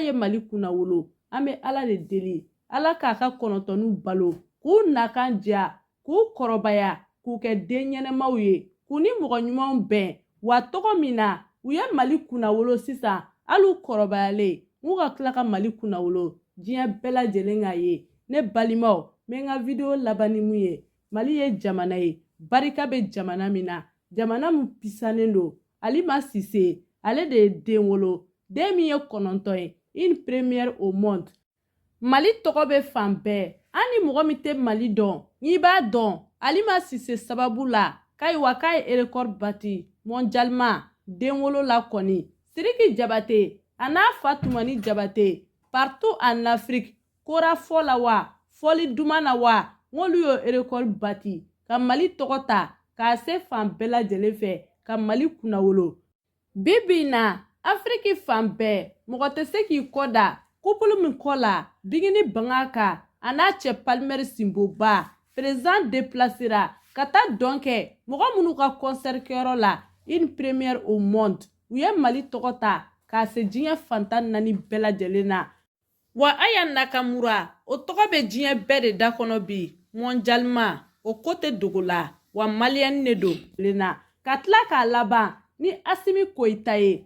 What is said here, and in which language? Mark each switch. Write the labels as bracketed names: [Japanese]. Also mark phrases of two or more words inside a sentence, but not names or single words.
[Bambara] ye Mali kunna wolo an bɛ ala de deli ala k'a ka 9 balo k'u nakan diya k'u kɔrɔbaya k'u kɛ den ɲɛnɛmaw ye k'u ni mɔgɔ ɲumanw bɛn wa tɔgɔ min na u ye Mali kunna wolo sisan hali u kɔrɔbayalen n'u ka tila ka Mali kunna wolo diɲɛ bɛɛ lajɛlen k'a ye ne balimaw n bɛ n ka video laban ni mun ye Mali ye jamana ye barika bɛ jamana min na jamana min pisanen don Alima Sise ale de ye den wolo den min ye 9 ye [French] une première au monde [Bambara] Mali tɔgɔ bɛ fan bɛɛ an ni mɔgɔ min tɛ Mali dɔn n'i b'a dɔn Alima Sise sababu la k'ayiwa k'a ye record bati mondialement den wolo la kɔni Sidiki Jabate a n'a fa Tumani Jabate [French] partout en Afrique [Bambara] kora fɔ la wa fɔli duman na wa n'olu y'o record bati ka Mali tɔgɔ ta k'a se fan bɛɛ lajɛlen fɛ ka Mali kunna wolo bi bi in na Afrique fan bɛɛ mɔgɔ tɛ se k'i kɔ da couple min kɔ la Bigini Bangaka a n'a cɛ Palmer Simboba [French] président déplacera [Bambara] ka taa dɔn kɛ mɔgɔ minnu ka concert kɛyɔrɔ la [French] une première au monde [Bambara] u ye Mali tɔgɔ ta k'a se diɲɛ fantan 4 bɛɛ lajɛlen na wa Aya Nakamura o tɔgɔ bɛ diɲɛ bɛɛ de da kɔnɔ bi mondialement o ko tɛ dogo la wa maliyɛni de don lena ka tila k'a laban ni Asimi Koyita ye.